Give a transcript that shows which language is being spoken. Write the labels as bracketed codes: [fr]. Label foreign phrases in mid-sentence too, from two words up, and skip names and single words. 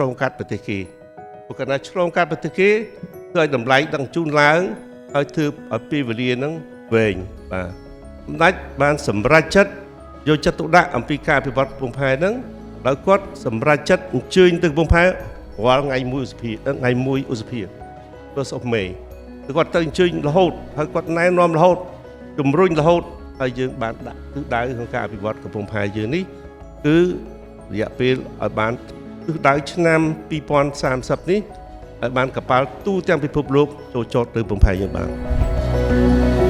[km] ងកាត់ប្រទេសគេព្រោះកាលណាឆ្លងកាត់ប្រទេសគេគឺឲ្យតម្លៃដឹងជូនឡើងហើយធ្វើឲ្យពេលវេលា ហ្នឹងវែងបាទសម្ដេចបានសម្រេចចិត្តយកចិត្តទុកដាក់អំពីការអភិវឌ្ឍកំពង់ផែហ្នឹងដោយ គាត់សម្រេចចិត្តអញ្ជើញទៅកំពង់ផែរាល់ថ្ងៃ1ឧសភា [en] 1st of May [km] គាត់ទៅអញ្ជើញរហូតហើយគាត់ណែនាំរហូតជំរុញរហូតហើយយើងបានដាក់ទិសដៅក្នុងការអភិវឌ្ឍកំពង់ផែយើងនេះគឺរយៈពេលឲ្យបានទិសដៅឆ្នាំ2030នេះឲ្យបានកប៉ាល់ទូទាំងពិភពលោកចូលចតទៅកំពង់ផែយើងបាន